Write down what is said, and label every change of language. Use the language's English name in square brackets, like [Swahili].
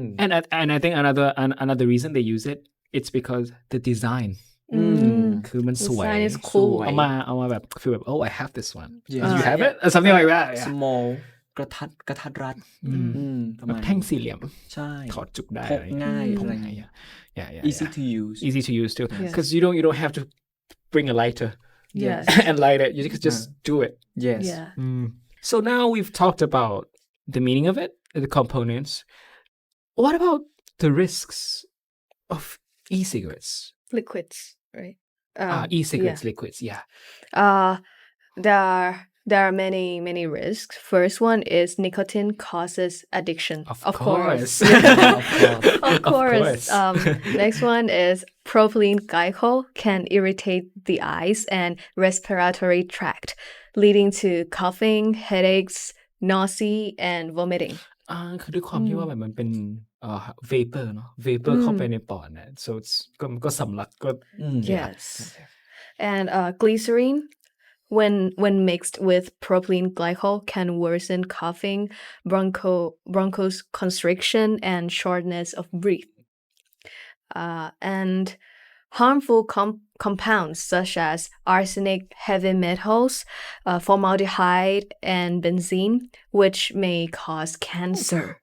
[English] and I think another reason they use it's because the design [Thai] คือมันสวย [English] design is cool [Thai] เอามาแบบ [English] feel แบบ oh I have this one you have it something like that small กระทัดรัด [Thai] แบบแท่งสี่เหลี่ยม ใช่ ถอดจุกได้ พกง่าย [English] yeah easy to use too because you don't have to bring a lighter yes and light it you can just do it yes so now we've talked about the meaning of it the components what about the risks of e-cigarettes liquids right e-cigarettes liquids yeah there are many risks. First one is nicotine causes addiction. Of course. Of course. Next one is propylene glycol can irritate the eyes and respiratory tract, leading to coughing, headaches, nausea, and vomiting. [Thai] คือด้วยความที่ว่าแบบมันเป็นvapor เนาะ vapor เข้าไปในปอดนะ [English] so it's [Thai] ก็สำลักก็ [English] Yes. And glycerin, when mixed with propylene glycol, can worsen coughing, bronchoconstriction, and shortness of breath. And harmful compounds such as arsenic, heavy metals, formaldehyde, and benzene, which may cause cancer.